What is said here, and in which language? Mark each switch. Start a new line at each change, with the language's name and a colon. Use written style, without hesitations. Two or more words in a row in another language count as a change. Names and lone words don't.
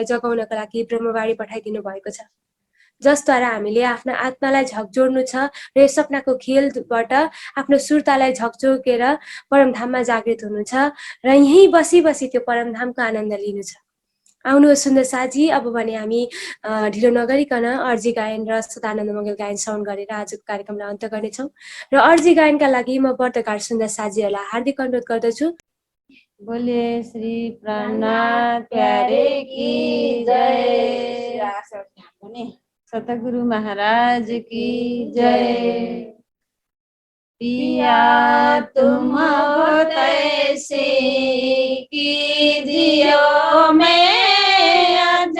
Nepali: जगाउनका लागि ब्रह्मवाणी पठाइदिनु भएको छ जसद्वारा हामीले आफ्नो आत्मालाई झकझोड्नु छ र यो सपनाको खेलबाट आफ्नो सुरतालाई झकझोकेर परमधाममा जागृत हुनु छ र यहीँ बसी बसी त्यो परमधामको आनन्द लिनु छ आउनुहोस् सुन्दर साजी अब भने हामी ढिलो नगरिकन अर्जी गायन र सदानन्द मङ्गल गायन श्रवण गरेर आजको कार्यक्रमलाई अन्त्य गर्नेछौँ र अर्जी गायनका लागि म व्रतकार सुन्दर साजीहरूलाई हार्दिक अनुरोध गर्दछु
Hindi: बोले श्री प्राणनाथ प्यारे की जय सतगुरु महाराज की जय पिया तुम ऐसे कीजियो मैं आज